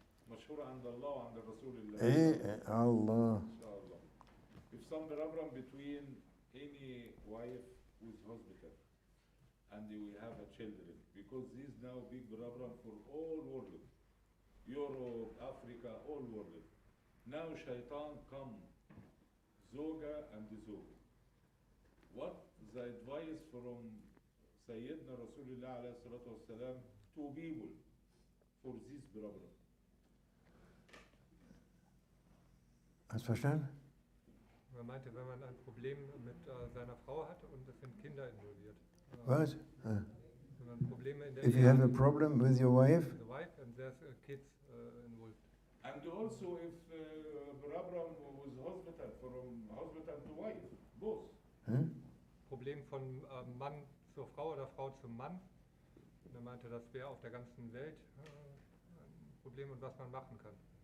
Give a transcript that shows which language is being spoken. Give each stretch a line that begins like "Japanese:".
Arabic: مشهور عند الله وعند رسول الله. إيه الله. إن شاء الله.
English: If some problem between any wife with husband and we have a children, because this now big problem for all world, Europe, Africa, all world. Now shaitan come, zoga and zoga. What the advice from Sayyidina Rasulullah
Arabic: alayhi salatu wasalam
English: to people for this problem?
German: Hast du verstanden? Er meinte, wenn man ein Problem mit seiner Frau hat und es sind Kinder involviert. Was? Wenn man Probleme in der
English: If you have a problem with your wife, the wife and there's kids involved. And also if problem with hospital, from hospital to wife, both.
German: Problem von Mann zur Frau oder Frau zum Mann. Und er meinte, das wäre auf der ganzen Welt ein Problem und was man machen kann.